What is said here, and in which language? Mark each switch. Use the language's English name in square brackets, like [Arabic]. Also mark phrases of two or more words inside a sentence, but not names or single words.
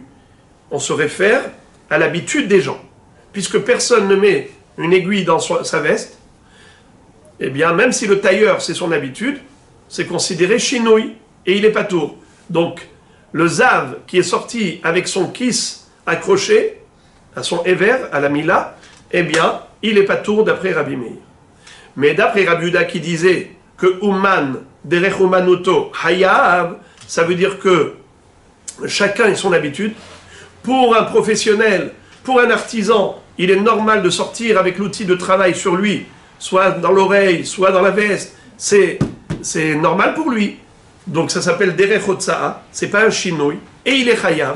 [French] On se réfère à l'habitude des gens. Puisque personne ne met une aiguille dans sa veste, eh bien même si le tailleur c'est son habitude, c'est considéré chinouille et il est patour. Donc le zav qui est sorti avec son kiss accroché à son éver, à la mila, eh bien il est patour d'après Rabbi Meir. Mais d'après Rabbi Yehuda qui disait que [Hebrew] אומן דרך אומנותו חייב, [French] ça veut dire que chacun a son habitude. Pour un professionnel, pour un artisan, il est normal de sortir avec l'outil de travail sur lui, soit dans l'oreille, soit dans la veste. C'est normal pour lui. Donc ça s'appelle [Hebrew] דרך הוצאה, [French] c'est pas un chinouille, et il est hayav.